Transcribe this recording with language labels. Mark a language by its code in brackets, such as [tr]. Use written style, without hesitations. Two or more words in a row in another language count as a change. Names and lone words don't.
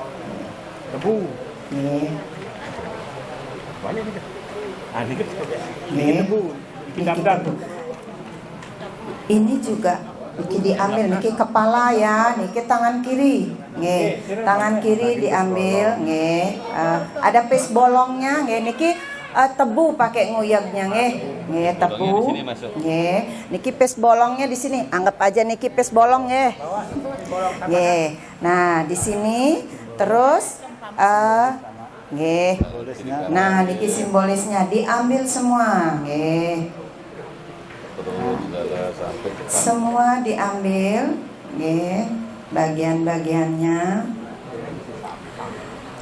[id] banyak gitu. Dikit tebu. Ini juga diambil, niki kepala, ya, niki tangan kiri, tangan kiri diambil, ada pes bolongnya, niki tebu pakai nguyeknya, tebu, niki pes bolongnya di sini, anggap aja niki pes bolong, nah di sini terus nah, niki simbolisnya diambil semua, semua diambil, bagian-bagiannya.